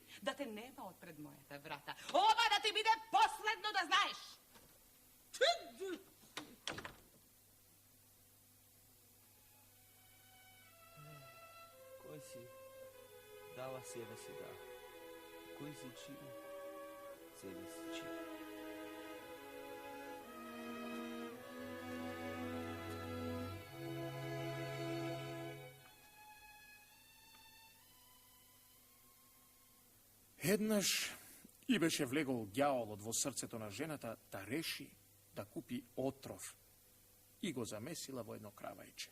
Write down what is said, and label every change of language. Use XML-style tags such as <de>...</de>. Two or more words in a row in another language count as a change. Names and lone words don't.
<mk>Da te nema od pred mojata vrata. Ova da ti bide posledno da znaješ. Koji si dala, sebe si dala. Koji si čini, sebe si čini. Еднаш и беше влегол ѓаолот во срцето на жената да реши да купи отров и го замесила во едно кравајче.</mk>